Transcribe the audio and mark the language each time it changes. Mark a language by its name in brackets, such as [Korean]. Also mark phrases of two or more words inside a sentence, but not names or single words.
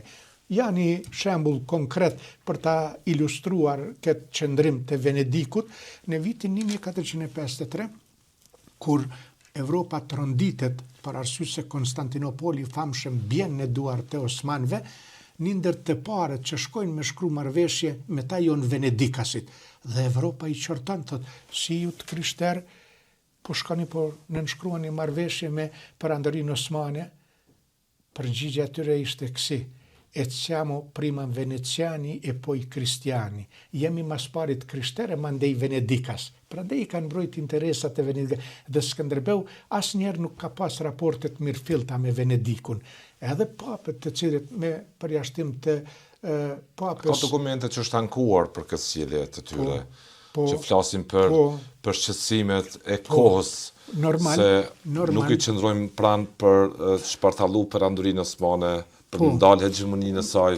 [Albanian] Ja një shembull konkret për ta ilustruar këtë qëndrim të Venedikut, në vitin 1453, kur Evropa tronditet për arsye se Konstantinopoli famshëm bjen në duart e osmanëve, një ndër të parët që shkojnë me shkru marrëveshje me ta janë venedikasit. Dhe Evropa i qorton, thot, si ju të krishterë, po shkoni po nënshkruani një marrëveshje me perandorinë osmane? Përgjigjja e tyre ishte kësi: [Italian] e siamo prima veneziani e poi cristiani. [Albanian] Jemi mas parit krishterë, mandej Venedikas. Prandaj i kanë mbrojt interesat e Venedikas. Dhe Skënderbeu asnjëherë nuk ka pas raportet mirëfillta me Venedikun. Edhe papët të cilët me përjashtim të papës... Ka dokumente që është ankuar për këtë sjellje të tyre, që flasin për shqetësimet e kohës, nuk i qëndrojmë pranë për shpartallu perandurinë osmane, për ndalë hegemoninë e saj.